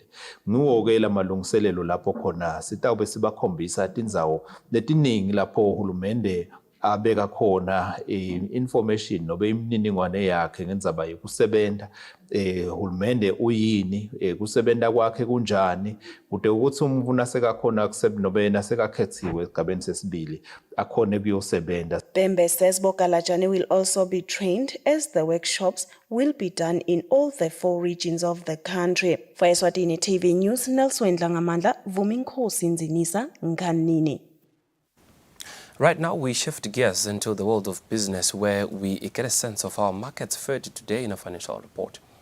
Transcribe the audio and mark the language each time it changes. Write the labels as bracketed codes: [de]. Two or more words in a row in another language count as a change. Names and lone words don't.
[ss] Nguwo-ke lamalungiselelo lapho khona sitawube sibakhombisa tindzawo letiningi lapho uhulumende abeka khona information nobe imininingwane yakhe ngendzaba yokusebenza, uhulumende uyini, kusebenza kwakhe kunjani, kude ukuthi umuntu nasekakhona nobe nasekakhethiwe esigabeni sesibili akhone kuyosebenza. [en] Pembe says Bokalajani will also be trained as the workshops will be done in all the 4 regions of the country. For Eswatini TV News, Nelson Ngamandla, Vuminkosi Nzinisa, Nkanini. Right now, we shift gears into the world of business, where we get a sense of how markets fared today in a financial report.